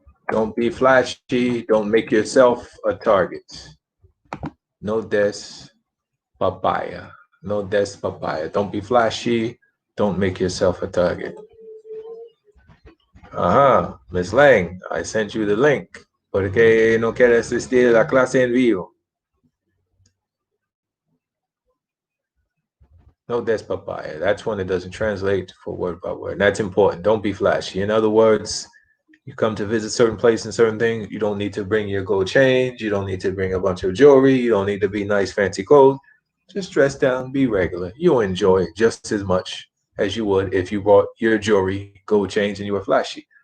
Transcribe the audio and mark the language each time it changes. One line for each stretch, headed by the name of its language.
English: Don't be flashy. Don't make yourself a target.
Spanish: No des papaya. No des papaya.
English: Don't be flashy. Don't make yourself a target. Ajá, Miss Lang, I sent you the link.
Spanish: ¿Por qué no quieres asistir a la clase en vivo? No des papaya.
English: That's one that doesn't translate for word by word. That's important. Don't be flashy. In other words, you come to visit certain place and certain things, you don't need to bring your gold chains. You don't need to bring a bunch of jewelry. You don't need to be nice, fancy clothes. Just dress down, be regular. You'll enjoy it just as much as you would if you brought your jewelry, gold chains, and you were flashy.